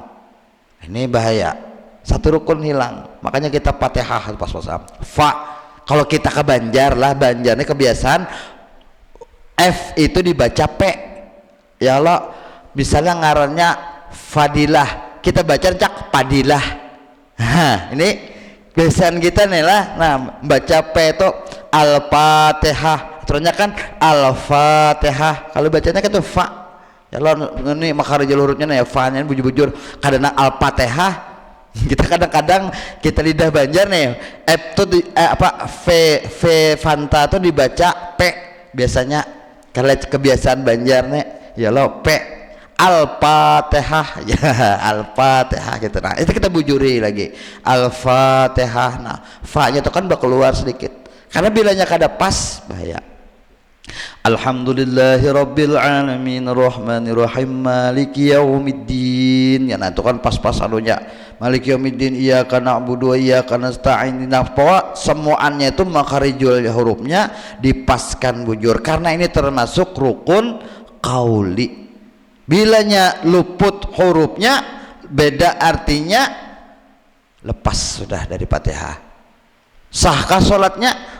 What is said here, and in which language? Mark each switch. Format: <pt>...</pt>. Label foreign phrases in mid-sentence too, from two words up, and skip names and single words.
<bjn>Ini bahaya, satu rukun hilang. Makanya kita Fatihah pas-pasan. Fa, kalau kita ke Banjar lah, Banjarnya kebiasaan F itu dibaca P.</bjn> <ar>يا الله,</ar> <bjn>misalnya ngarannya Fadilah, kita baca cak Padilah. Ini kebiasaan kita nih lah. Nah, baca P itu Al-Fatihah, terusnya kan Al-Fatihah. Kalau bacanya kan itu Fa.</bjn> <ar>يا الله,</ar> <bjn>ini makharijul hurufnya nih, Fa-nya bujur-bujur. Kadang Al-Fatihah. Kita kadang-kadang kita lidah Banjar nih, F tuh V Fanta tuh dibaca P biasanya. Kalau kebiasaan Banjar nih, ya lo P Al-Fatihah, ya Al-Fatihah gitu. Nah itu kita bujuri lagi Al-Fatihah. Nah fa-nya itu kan bakal keluar sedikit, karena bilanya kada pas bahaya.</bjn> <ar>الحمد لله رب العالمين الرحمن الرحيم مالك يوم الدين.</ar> <bjn>Ya nah itu kan pas-pas anunya</bjn> <ar>مالك يوم الدين إياك نعبد وإياك نستعين.</ar> <bjn>Nah bahwa semuanya itu makharijul hurufnya dipaskan bujur, karena ini termasuk rukun qauli. Bilanya luput hurufnya beda artinya, lepas sudah dari Fatihah. Sahkah sholatnya?</bjn>